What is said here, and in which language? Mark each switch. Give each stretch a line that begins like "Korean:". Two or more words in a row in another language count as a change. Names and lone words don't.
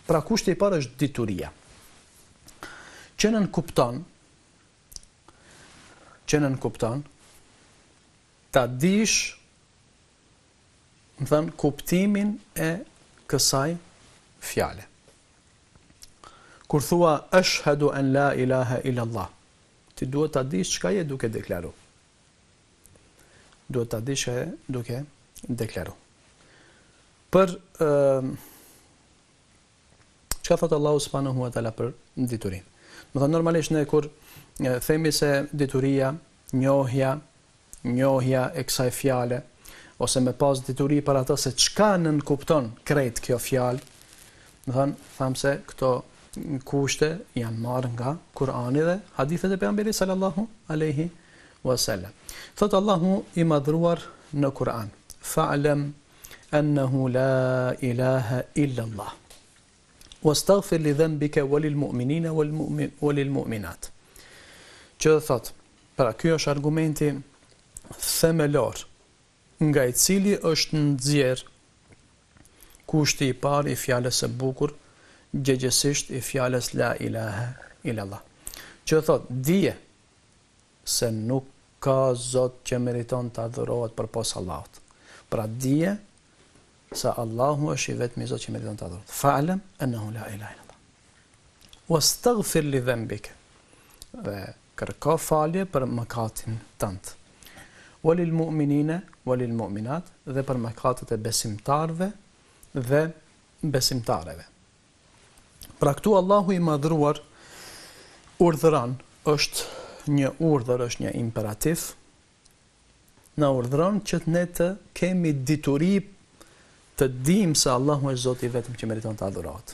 Albanian: Pra kushti i parë është dituria. Që nën kupton ta dish, më thënë, kuptimin e kësaj fjale. Kur thua
Arabic: أشهد أن لا إله إلا الله,
Albanian: ti duhet ta dish çka je duke deklaru. Duhet ta dish çka je duke deklaru. Për çka thot Allahu
Arabic: سبحانه وتعالى
Albanian: për diturinë. Do të normalisht ne kur themi se dituria, njohja e kësaj fjale, ose me pas dituri për ato se çka nënkupton krejt kjo fjalë, do të them se këto kushte janë marrë nga Kurani dhe hadithet e pejgamberit
Arabic: صلى الله عليه وسلم.
Albanian: Thot Allahu i madhruar në Kur'an:
Arabic: "فاعلم أنه لا إله إلا الله. واستغفر لذنبك وللمؤمنين والمؤمنات."
Albanian: Që thot, pra ky është argumenti themelor nga i cili është nxjerr kushti i parë i fjalës së bukur, gjegjesisht i fjalës
Arabic: لا إله إلا الله.
Albanian: Që thot, dije se nuk ka Zot që meriton të adhurohet përpos Allahut. Pra dije se Allahu është i vetmi Zot që meriton të adhurohet.
Arabic: فاعلم أنه لا إله إلا الله واستغفر لذنبك.
Albanian: Dhe kërko falje për mëkatin tënd.
Arabic: وللمؤمنين والمؤمنات,
Albanian: dhe për mëkatet e besimtarëve dhe besimtareve. Pra këtu Allahu i madhruar urdhëron, është një urdhër, është një imperativ, na urdhëron që ne të kemi dituri të dim se Allahu është Zoti i vetëm që meriton të adhurohet.